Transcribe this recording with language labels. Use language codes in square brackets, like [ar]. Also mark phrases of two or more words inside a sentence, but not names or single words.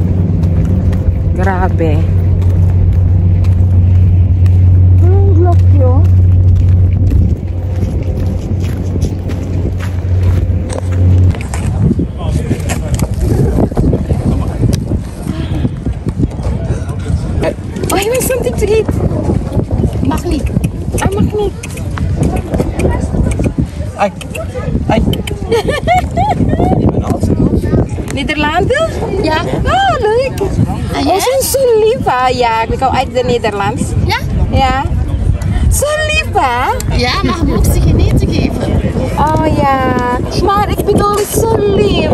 [tl] Grabe. Ang laki oh. Oh, may [en] something to eat. [tl] Maknik. Ah, maknik. Ay! Ay! [nl] Nederlanden? Ja. Oh, leuk. Oh, zo lief, hè? Ja, ik kom uit de Nederlands. Ja? Ja. Zo lief, hè? Ja, maar je moet ze genieten geven. Oh, ja. Maar ik bedoel, zo lief.